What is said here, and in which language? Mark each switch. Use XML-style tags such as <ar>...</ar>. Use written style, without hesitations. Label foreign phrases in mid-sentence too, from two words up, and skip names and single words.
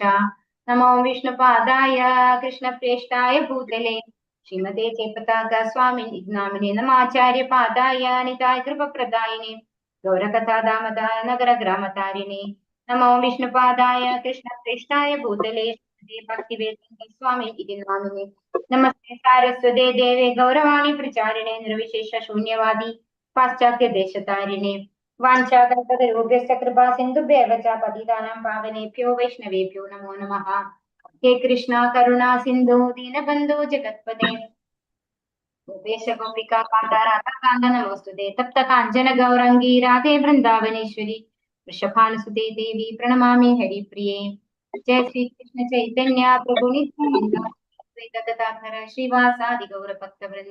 <sa>നമോ വിഷ്ണുപാദായ കൃഷ്ണപ്രേഷ്ഠായ ഭൂതലെ ശ്രീമതേ ജയപതാക സ്വാമിനി നാമിനെ നമാചാര്യപാദായ നിതായ കൃപപ്രദായിനെ ഗൗരകഥാദാമദായ നഗരഗ്രാമതാരിണേ. നമോ വിഷ്ണുപാദായ കൃഷ്ണപ്രേഷ്ഠായ ഭൂതലെ ശ്രീമതേ ഭക്തിവേദാന്ത സ്വാമി ഇതി നാമിനെ. നമസ്തേ സാരസ്വതേ ദേവേ ഗൗരവാണി പ്രചാരിണേ നിർവിശേഷ ശൂന്യവാദി പാശ്ചാത്യ ദേശതാരിണേ. വാഞ്ചാകൽപതരുഭ്യശ്ച കൃപാ സിന്ധുഭ്യവ ച പതിതാനാം പാവനേഭ്യോ വൈഷ്ണവേഭ്യോ നമോ നമഃ. ഹേ കൃഷ്ണ കരുണാ സിന്ധു ദീനബന്ധു ജഗത്പദേ ഗോപേശ ഗോപികാ കാന്ത രാധാകാന്ത നമോസ്തുതേ. തപ്ത കാഞ്ചന ഗൗരംഗീ രാധേ വൃന്ദാവനേശ്വരി വൃഷഭാനുസുതേ ദേവി പ്രണമാമി ഹരിപ്രിയേ. ജയ ശ്രീ കൃഷ്ണ ചൈതന്യ പ്രഭു നിത്യാനന്ദ ഗദാധര ശ്രീവാസാദി ഗൗരഭക്തവൃന്ദ.</sa>